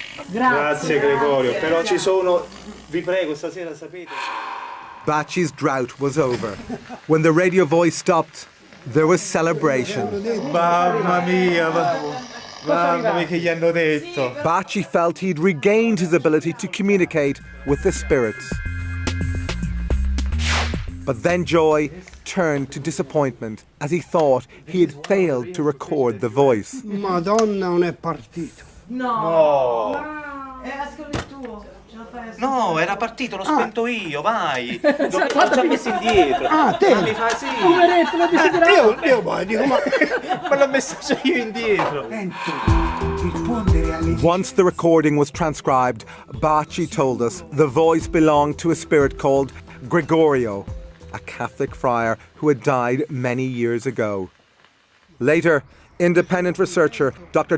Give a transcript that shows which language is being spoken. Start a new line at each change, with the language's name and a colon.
Italian: Grazie Gregorio, però ci sono, vi prego, stasera sapete.
English: Bacci's drought was over. When the radio voice stopped, there was celebration.
Italian: Mamma mia, mamma mia che gli hanno detto.
English: Bacci felt he'd regained his ability to communicate with the spirits. But then joy turned to disappointment as he thought he had failed to record the voice.
Italian: Madonna, non è partito. No. Era solo il tuo. No, era partito, l'ho spento io, vai. L'ho già messo indietro. Ah, te? Ma mi fa sì. Poveretto, l'ho desiderato. Io poi dico, ma l'ho messo io indietro.
English: Once the recording was transcribed, Bacci told us the voice belonged to a spirit called Gregorio, a Catholic friar who had died many years ago. Later, independent researcher Dr.